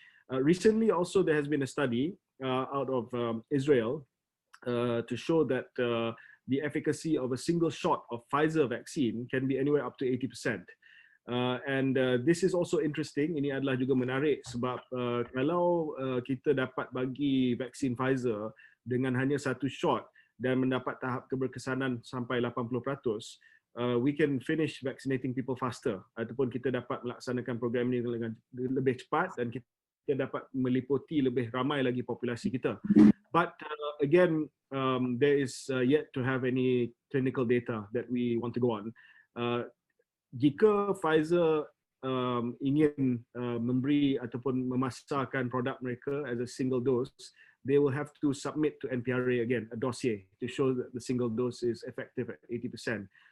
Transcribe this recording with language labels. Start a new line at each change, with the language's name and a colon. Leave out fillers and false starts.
English: Recently also there has been a study out of Israel to show that the efficacy of a single shot of Pfizer vaccine can be anywhere up to 80%. And this is also interesting.
Malay: Ini adalah juga menarik sebab kalau kita dapat bagi vaksin Pfizer dengan hanya satu shot dan mendapat tahap keberkesanan sampai 80%,
English: we can finish vaccinating people faster,
Malay: ataupun kita dapat melaksanakan program ini dengan lebih cepat dan kita dapat meliputi lebih ramai lagi populasi kita.
English: But again, there is yet to have any clinical data that we want to go on.
Malay: Jika Pfizer ingin memberi ataupun memasarkan produk mereka
English: as a single dose, they will have to submit to NPRA again, a dossier to show that the single dose is effective at 80%.